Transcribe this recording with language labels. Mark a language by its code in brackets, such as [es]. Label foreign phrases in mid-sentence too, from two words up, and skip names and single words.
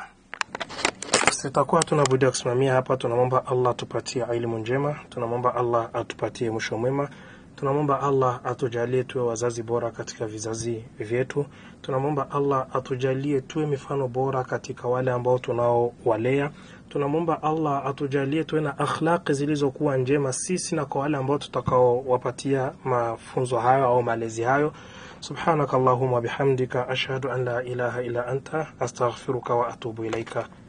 [sw] Tutakuwa tunabudia kusimamia hapa. Tunamwomba Allah atupatie elimu njema, tunamwomba Allah atupatie mwisho mwema, tunamwomba Allah atujalie tuwe wazazi bora katika vizazi vyetu, tunamwomba Allah atujalie tuwe mifano bora katika wale ambao tunao walea, tunamwomba Allah atujalie tuwe na akhlaq zilizokuwa njema sisi na kwa wale ambao tutakao wapatia mafunzo hayo au malezi hayo. [ar] سبحانك اللهم بحمدك أشهد أن لا إله إلا أنت أستغفرك وأتوب إليك.